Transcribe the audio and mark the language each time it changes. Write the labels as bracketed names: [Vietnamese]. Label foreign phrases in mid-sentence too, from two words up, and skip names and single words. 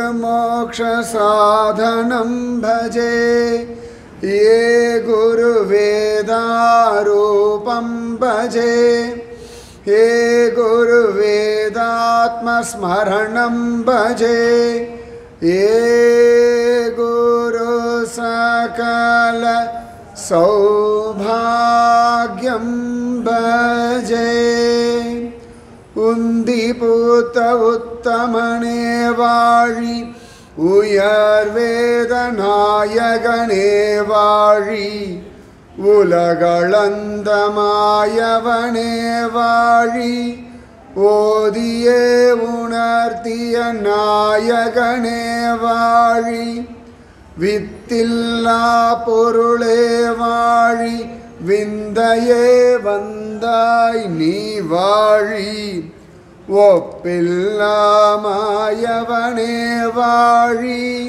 [Sanskrit] मोक्ष साधनं भजे ये गुरु वेदारूपं भजे हे गुरु वेदात्म स्मरणं भजे ये गुरु सकल सौभाग्यं भजे [Tamil] உந்திபூத உத்தமனே வாழி உயர்வேதநாயகனே வாழி உலகளந்தமாயவனே வாழி ஓதியே உணர்த்திய நாயகனே வாழி வித்தில்லா பொருளே வாழி விந்தையே வந்தாய் நீ வாழி ஒப்பில்லாமாயவனே வாழி